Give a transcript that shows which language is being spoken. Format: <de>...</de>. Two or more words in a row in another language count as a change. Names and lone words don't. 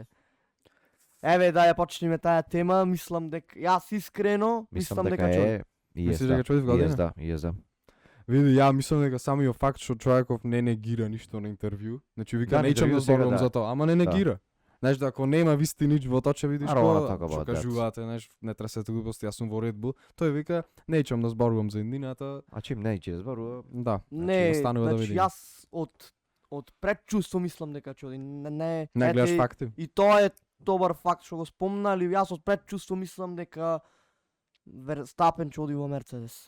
<mk>Еве да ја почнеме таа тема, мислам дека јас искрено мислам дека ќе оди. И Мислиш да. дека ќе оди во И година? да, и да. Види, ја мислам дека самиот факт што човеков не негира ништо на интервју, значи вика Да, на неќам интервју да сега, зборувам да. за тоа, ама не негира. Знаеш, да ако нема вистинич во тоа, ќе видиш</mk> <en>I don't wanna talk</en> <mk>што</mk> <en>about that.</en> <mk>кажуваате, знаеш, не тресете глупости, јас сум во Red Bull. Тој вика, неќам да зборувам за иднината, А чим не ќе зборува? да. Не, останува да значи видиме. јас од предчувство мислам дека ќе оди. Не, Не гледаш ете, факти? И тоа е добар факт што го спомнали. Јас од предчувство мислам дека Верстапен ќе оди во Мерцедес.</mk>